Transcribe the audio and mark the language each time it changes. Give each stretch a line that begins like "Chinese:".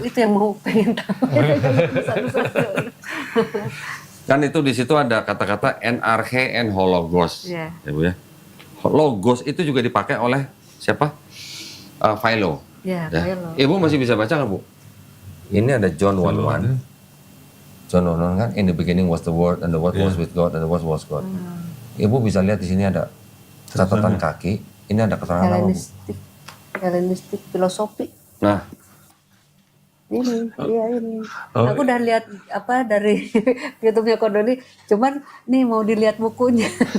Indonesian: itu yang mau pengen tahu. Satu-satu. Kan itu di situ ada kata-kata NRK and hologos. Iya. Ya, Bu ya. Logos itu juga dipakai oleh siapa? Philo. Ya, Ya. Philo. Ibu masih bisa baca nggak, Bu? Ini ada John 1:1.
English: John 1:1 kan, in the beginning was the word and the word was with God and the word was God.
Indonesian: Ibu bisa lihat di sini ada catatan kaki. Ini ada keterangan apa, Bu? Helenistik filosofi. Nah, Ini, iya ini. Oh. Aku udah lihat apa dari YouTube-nya Kodoni, cuman nih mau dilihat bukunya.